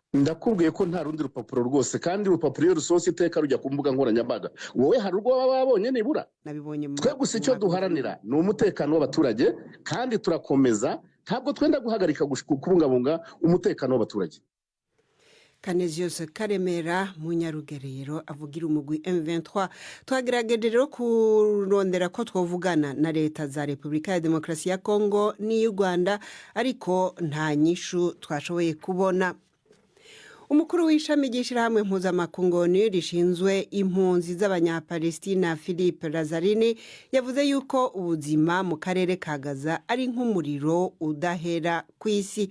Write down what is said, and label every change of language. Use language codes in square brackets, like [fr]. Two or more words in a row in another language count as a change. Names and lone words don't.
[rw] Ndakubwiye ko nta rundi rupapuro rwose, kandi urupapuro iyo rusohotse iteka rujya ku mbuga nkoranyambaga. Wowe hari urwo baba babonye nibura? Nabibonye. Twe gusa icyo duharanira ni umutekano w'abaturage, kandi turakomeza, ntabwo twenda guhagarika kubungabunga umutekano w'abaturage. [rn] Canisius Karemera mu Nyarugerero avugira umugwi M23. Twagerageje rero kurondera ko twovugana na leta za Repubulika ya Demokarasi ya Kongo n'iy'u Rwanda, ariko nta nyishu twashoboye kubona. Umukuru w'ishami ry'ishirahamwe mpuzamakungu rishinzwe impunzi z'abanyapalestina Philippe Lazzarini yavuze yuko ubuzima mu karere ka Gaza ari nk'umuriro udahera ku isi.